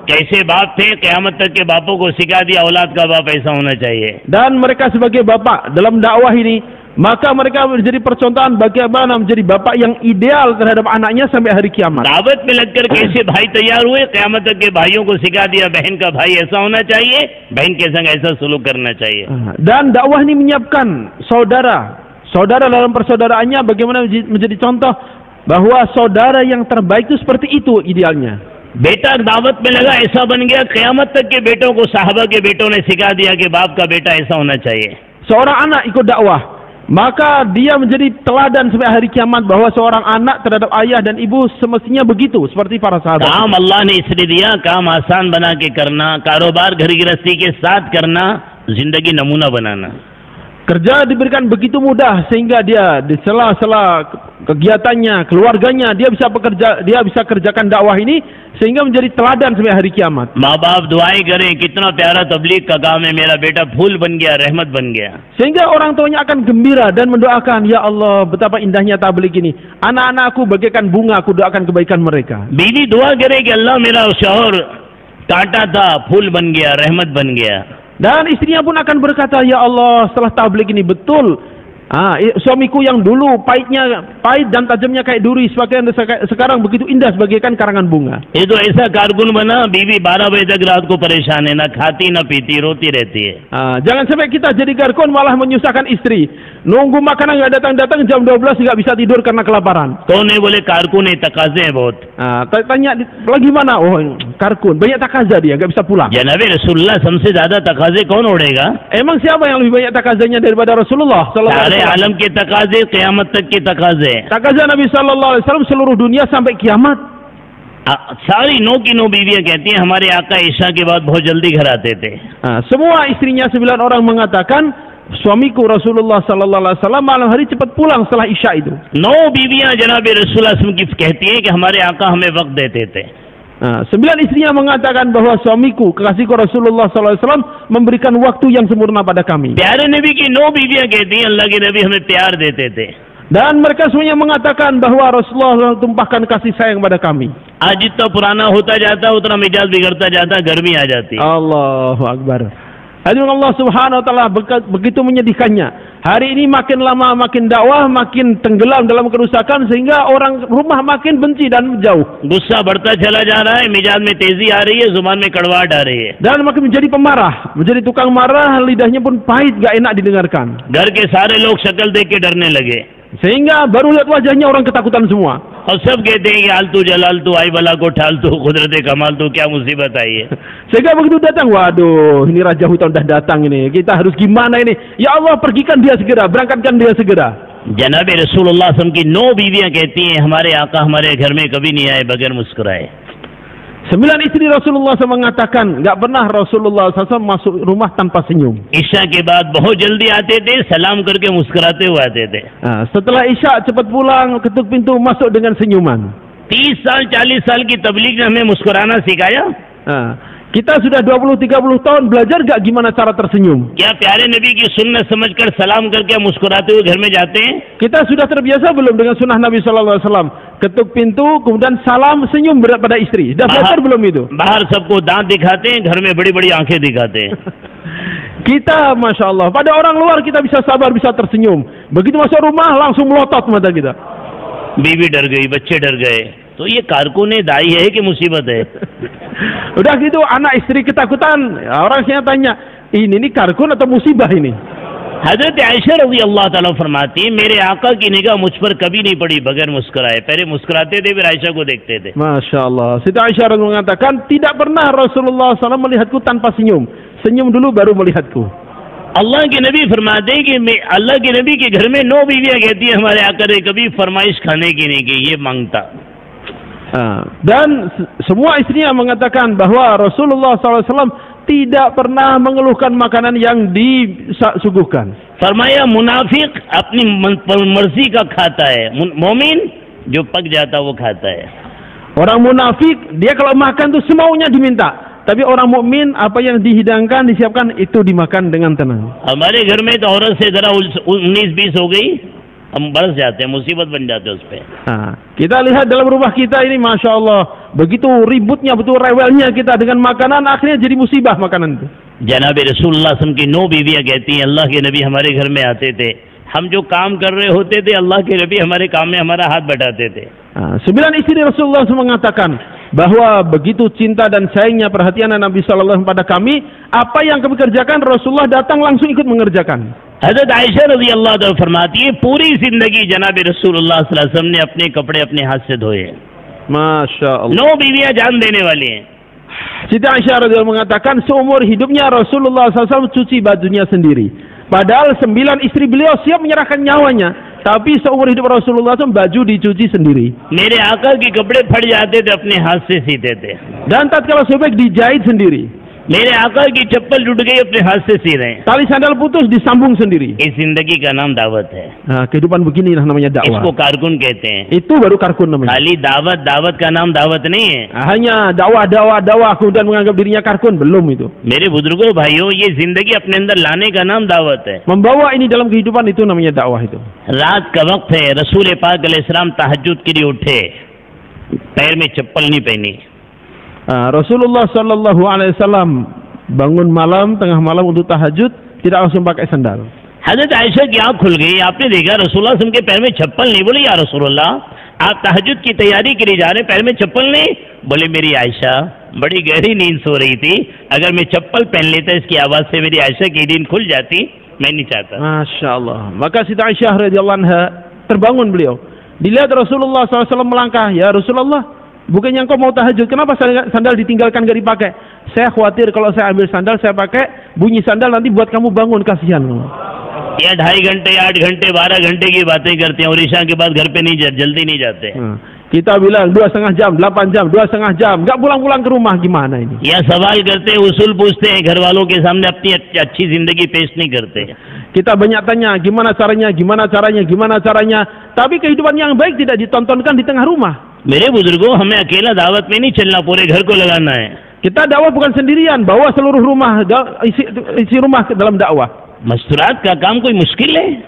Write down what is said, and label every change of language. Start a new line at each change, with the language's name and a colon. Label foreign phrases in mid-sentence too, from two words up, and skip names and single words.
Hindi: कैसे बाप थे, क़यामत तक के बापों को सिखा दिया औलाद का बाप ऐसा होना चाहिए।
Indonesian: Dan mereka sebagai bapak dalam dakwah ini, maka mereka menjadi percontohan bagaimana menjadi bapak yang ideal terhadap anaknya sampai hari kiamat.
Hindi: दावत में लगकर कैसे भाई तैयार हुए, क़यामत तक के भाइयों को सिखा दिया बहन का भाई ऐसा होना चाहिए, बहन के संग ऐसा सलूक करना चाहिए।
Indonesian: Dan dakwah ini menyiapkan saudara dalam persaudaraannya bagaimana menjadi contoh bahwa saudara yang terbaik itu seperti itu idealnya.
Hindi: बेटा दावत में लगा ऐसा बन गया, क़यामत तक के बेटों को साहबा के बेटों ने सिखा दिया कि बाप का बेटा ऐसा होना चाहिए।
Indonesian: Seorang anak ikut dakwah, maka dia menjadi teladan sampai hari kiamat bahwa seorang anak terhadap ayah dan ibu semestinya begitu seperti para sahabat.
Hindi: काम अल्लाह ने इसलिए दिया, काम आसान बना के करना, कारोबार घर गृहस्थी के साथ करना, जिंदगी नमूना बनाना।
Indonesian: Kerja diberikan begitu mudah sehingga dia di sela-sela kegiatannya, keluarganya dia bisa kerjakan dakwah ini sehingga menjadi teladan sampai hari kiamat.
Hindi: माँ बाप दुआएं करें, कितना प्यारा तबलीग का काम है, मेरा बेटा फूल बन गया, रहमत बन गया।
Indonesian: Sehingga orang tuanya akan gembira dan mendoakan,
Arabic: يا الله
Indonesian: betapa indahnya tabligh ini. Anak-anakku bagaikan bunga, aku doakan kebaikan mereka.
Hindi: बीवी दुआ करे कि अल्लाह मेरा शौहर कांटा था, फूल बन गया, रहमत बन गया।
Indonesian: Dan istrinya pun akan berkata,
Arabic: يا الله
Indonesian: setelah tabligh ini betul, suamiku yang dulu pahit dan tajamnya kayak duri, sekarang begitu indah sebagaikan karangan bunga.
Hindi: ये तो ऐसा कारकुन बना, बीवी 12 बजे तक रात को परेशान है, ना खाती ना पीती, रोती रहती है।
Indonesian: Jangan sampai kita jadi karkun malah menyusahkan istri. Nunggu makanan nggak datang-datang, jam 12 nggak bisa tidur karena kelaparan.
Hindi: कौन है? बोले कारकुन है, तकाजे हैं बहुत।
Indonesian: Tanya lagi mana? Oh karkun, banyak takaza dia, nggak bisa pulang.
Hindi: जनाबे रसूलुल्लाह हमसे ज्यादा तकाजे कौन ओढ़ेगा?
Indonesian: Emang siapa yang lebih banyak takazanya daripada Rasulullah
Arabic: صلى الله عليه وسلم?
Hindi: आलम के तकाजे, क़यामत तक के तकाजे।
Indonesian: Takaza Nabi
Arabic: صلى الله عليه وسلم
Indonesian: seluruh dunia sampai kiamat.
Hindi: सारी नो की नो बीवियां कहती हैं हमारे आका ईशा के बाद बहुत जल्दी घर आते थे।
Indonesian: Semua istrinya 9 orang mengatakan suamiku Rasulullah
Arabic: صلى الله عليه وسلم
Indonesian: malam hari cepat pulang setelah Isya itu.
Hindi: 9 बीवियां जनाबे रसूलुल्लाह की कहती हैं कि हमारे आका हमें वक्त देते थे।
Indonesian: 9 istrinya mengatakan bahwa suamiku, kekasihku Rasulullah SAW memberikan waktu yang sempurna pada kami.
Hindi: प्यारे नबी की 9 बीवियां कहती हैं अल्लाह के नबी हमें प्यार देते थे।
Indonesian: Dan mereka semuanya mengatakan bahwa Rasulullah tumpahkan kasih sayang pada kami.
Hindi: आज जितना पुराना होता जाता उतना मिजाज बिगड़ता जाता, गर्मी आ जाती।
Arabic: الله أكبر.
Indonesian: Hadirin
Arabic: الله سبحانه وتعالى,
Indonesian: begitu menyedihkannya. Hari ini makin lama makin dakwah makin tenggelam dalam kerusakan sehingga orang rumah makin benci dan jauh.
Hindi: गुस्सा बढ़ता चला जा रहा है, मिजाज में तेजी आ रही है, जुबान में कड़वाहट आ रही है.
Indonesian: Dan makin menjadi pemarah, menjadi tukang marah, lidahnya pun pahit, gak enak didengarkan.
Hindi: घर के सारे लोग शक्ल देख के डरने लगे.
Indonesian: Sehingga baru lihat wajahnya orang ketakutan semua.
Hindi: और सब कहते हैं कि आलतू जलालतू आई बला को ठालतू कुदरत कमाल तू क्या मुसीबत आई है.
Indonesian: Sehingga begitu datang, waduh, ini Raja Hutan dah datang ini. Kita harus gimana ini?
Arabic: يا الله,
Indonesian: pergikan dia segera, berangkatkan dia segera.
Hindi: जनाब रसूलुल्लाह
Arabic: صلى الله عليه وسلم
Hindi: की 9 बीवियां कहती हैं हमारे आका हमारे घर में कभी नहीं आए बगैर मुस्कुराए.
Indonesian: 9 istri Rasulullah SAW mengatakan, enggak pernah Rasulullah SAW masuk rumah tanpa senyum.
Hindi: ईशा के बाद बहुत जल्दी आते थे, सलाम करके मुस्कुराते हुए आते थे.
Indonesian: Setelah Isya cepat pulang, ketuk pintu, masuk dengan senyuman.
Hindi: 30 साल 40 साल की तबलीग ने हमें मुस्कुराना सिखाया.
Indonesian: Kita sudah 20-30 tahun belajar gak gimana cara tersenyum?
Hindi: क्या प्यारे नबी की सुन्नत समझकर सलाम करके मुस्कुराते हुए घर में जाते हैं?
Indonesian: Kita sudah terbiasa belum dengan sunnah Nabi
Arabic: صلى الله عليه وسلم?
Indonesian: Ketuk pintu, kemudian salam, senyum pada istri. Dah belajar belum itu?
Hindi: बाहर सबको दांत दिखाते हैं, घर में बड़ी-बड़ी आंखें दिखाते हैं.
Indonesian: Kita,
Arabic: ما شاء الله,
Indonesian: pada orang luar kita bisa sabar, bisa tersenyum. Begitu masuk rumah, langsung melotot mata kita.
Hindi: बीवी डर गई, बच्चे डर गए. तो ये कारकुन दाई है कि मुसीबत है?
Indonesian: Udah gitu anak istri ketakutan, orang saya tanya, ini कारकुन atau musibah ini?
Hindi: हजरत आयशा
Arabic: رضي الله تعالى
Hindi: फरमाती है मेरे आका की निगाह मुझ पर कभी नहीं पड़ी बगैर मुस्कुराए. पहले मुस्कुराते थे फिर आयशा को देखते थे.
Arabic: ما شاء الله.
Indonesian: Siti Aisyah mengatakan tidak pernah Rasulullah SAW melihatku tanpa senyum. Senyum dulu baru melihatku.
Hindi: अल्लाह के नबी फरमाते हैं कि अल्लाह के नबी के घर में 9 बीवियां कहती हैं हमारे आका ने कभी फरमाइश खाने की नहीं की, ये मांगता.
Indonesian: Dan semua istrinya mengatakan bahwa Rasulullah SAW tidak pernah mengeluhkan makanan yang disuguhkan.
Hindi: फरमाया मुनाफिक अपनी मर्जी का खाता है, मोमिन जो पक जाता वो खाता है.
Indonesian: Orang munafik dia kalau makan tuh semaunya diminta. Tapi orang mukmin apa yang dihidangkan disiapkan itu dimakan dengan tenang.
Hindi: हमारे घर में तो औरत से जरा 19-20 हो गई हम बरस जाते हैं, मुसीबत बन जाते हैं उस पे.
Indonesian: Kita lihat dalam rumah kita ini,
Arabic: ما شاء الله,
Indonesian: begitu ributnya, betul rewelnya kita dengan makanan, akhirnya jadi musibah makanan itu.
Hindi: जनाब रसूलुल्लाह
Arabic: صلى الله عليه وسلم
Hindi: की 9 बीवियां कहती हैं अल्लाह के नबी हमारे घर में आते थे, हम जो काम कर रहे होते थे अल्लाह के नबी हमारे काम में हमारा हाथ बटाते थे.
Indonesian: 9 istri Rasulullah SAW mengatakan bahwa begitu cinta dan sayangnya perhatian Nabi SAW pada kami, apa yang kami kerjakan Rasulullah datang langsung ikut mengerjakan.
Hindi: हजरत आयशा
Arabic: رضي الله تعالى
Hindi: फरमाती है पूरी जिंदगी जनाब रसूलुल्लाह
Arabic: صلى الله عليه وسلم
Hindi: ने अपने कपड़े अपने हाथ से धोए.
Arabic: ما شاء الله.
Hindi: 9 बीवियां जान देने वाली हैं.
Indonesian: Siti Aisyah radhiyallahu mengatakan seumur hidupnya Rasulullah SAW cuci bajunya sendiri. Padahal 9 istri beliau siap menyerahkan nyawanya, tapi seumur hidup Rasulullah SAW baju dicuci sendiri.
Hindi: मेरे आका के कपड़े फट जाते थे अपने हाथ से सीते थे.
Indonesian: Dan tatkala sobek dijahit sendiri.
Hindi: मेरे आका की चप्पल टूट गई अपने हाथ से सी रहे हैं.
Indonesian: Tali sandal putus disambung sendiri.
Hindi: इस जिंदगी का नाम दावत है.
Indonesian: Kehidupan beginilah namanya dakwah.
Hindi: इसको कारकुन कहते हैं.
Indonesian: Itu baru karkun namanya.
Hindi: खाली दावत का नाम दावत नहीं है.
Indonesian: Hanya dakwah kemudian menganggap dirinya karkun, belum itu.
Hindi: मेरे बुजुर्गों भाइयों ये जिंदगी अपने अंदर लाने का नाम दावत है.
Indonesian: Membawa ini dalam kehidupan itu namanya dakwah itu.
Hindi: रात का वक्त है, रसूल पाक अलैहिस्सलाम तहज्जुद के लिए उठे, पैर में चप्पल नहीं पहनी.
Indonesian: Rasulullah
Arabic: صلى الله عليه وسلم
Indonesian: bangun malam, tengah malam untuk tahajud, tidak langsung pakai sandal.
Hindi: हजरत आयशा की आँख खुल गई. आपने देखा रसूलुल्लाह
Arabic: صلى الله عليه وسلم
Hindi: के पैर में चप्पल नहीं. बोले
Arabic: يا رسول الله
Hindi: आप तहज्जुद की तैयारी के लिए जा रहे हैं, पैर में चप्पल नहीं? बोले मेरी आयशा बड़ी गहरी नींद सो रही थी, अगर मैं चप्पल पहन लेता इसकी आवाज से मेरी आयशा की नींद खुल जाती, मैं नहीं चाहता.
Arabic: Masya Allah.
Indonesian: Maka Siti Aisyah
Arabic: رضي الله عنها
Indonesian: terbangun beliau. Dilihat Rasulullah SAW melangkah,
Arabic: يا رسول الله,
Indonesian: bukannya engkau mau tahajud, kenapa sandal ditinggalkan gak dipakai? Saya khawatir kalau saya ambil sandal, saya pakai, bunyi sandal nanti buat kamu bangun, kasihan.
Hindi: या 2.5 घंटे 8 घंटे 12 घंटे की बातें करते हैं और ईशा के बाद घर पे नहीं जल्दी नहीं जाते.
Indonesian: Kita bilang 2,5 jam, 8 jam, 2,5 jam, nggak pulang-pulang ke rumah, gimana ini?
Hindi: या सवाल करते हैं, उसूल पूछते हैं, घर वालों के सामने अपनी अच्छी जिंदगी पेश नहीं करते.
Indonesian: Kita banyak tanya, gimana caranya, tapi kehidupan yang baik tidak ditontonkan di tengah rumah.
Hindi: मेरे बुजुर्गों हमें अकेला दावत में नहीं चलना, पूरे घर को लगाना है.
Indonesian: Kita dakwah bukan sendirian, bawa seluruh rumah, isi rumah ke dalam dakwah.
Hindi: मस्तूरात का काम कोई मुश्किल है?